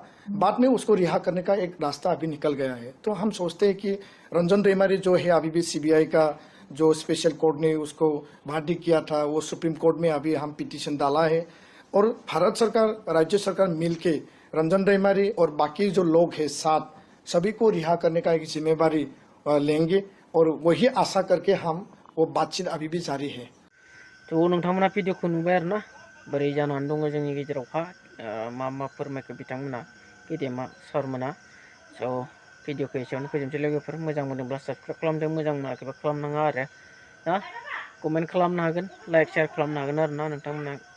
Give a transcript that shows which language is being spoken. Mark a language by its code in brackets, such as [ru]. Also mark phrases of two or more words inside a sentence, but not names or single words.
[hi] बाद में उसको रिहा करने का एक रास्ता अभी निकल गया है। तो हम सोचते हैं कि रंजन रेमारी जो है, अभी भी सीबीआई का जो स्पेशल कोर्ट ने उसको बाध्य किया था, वो सुप्रीम कोर्ट में अभी हम पिटीशन डाला है और भारत सरकार, राज्य सरकार मिलके रंजन रेमारी और बाकी जो लोग हैं साथ, सभी को रिहा करने का एक जिम्मेवारी लेंगे और वही आशा करके हम वो बातचीत अभी भी जारी है। [brx] तो नोंथांमोना भिडिअखौ नुबाय आरोना बोरै जानानै दङ जोंनि गेजेरावहा मा फोरमायखो बिथांमोना, गेदेमा सारमोना। स' भिडिअखौ एसेयावनो फोजोबनोसै लोगोफोर। मोजां मोनदोंब्ला साबस्क्राइब खालामदो, मोजां मोनाखैबा खालामनाङा आरो ना। कमेन्ट खालामनो हागोन, [en] like share [brx] खालामनो हागोन आरो ना नोंथांमोना।